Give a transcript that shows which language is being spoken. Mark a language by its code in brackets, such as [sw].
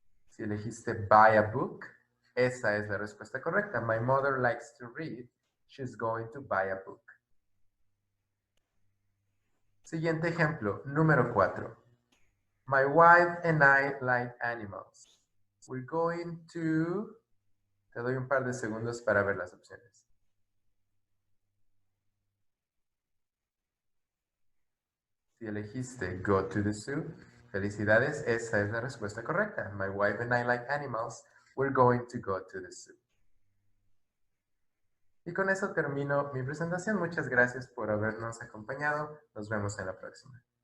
[es] Si elegiste [en] buy a book, [es] esa es la respuesta correcta. [en] My mother likes to read. She's going to buy a book. [es] Siguiente ejemplo, número 4. [en] My wife and I like animals. We're going to... [es] Te doy un par de segundos para ver las opciones. Si elegiste [en] go to the zoo, [es] felicidades, esa es la respuesta correcta. [en] My wife and I like animals. We're going to go to the zoo. [es] Y con eso termino mi presentación. Muchas gracias por habernos acompañado. Nos vemos en la próxima.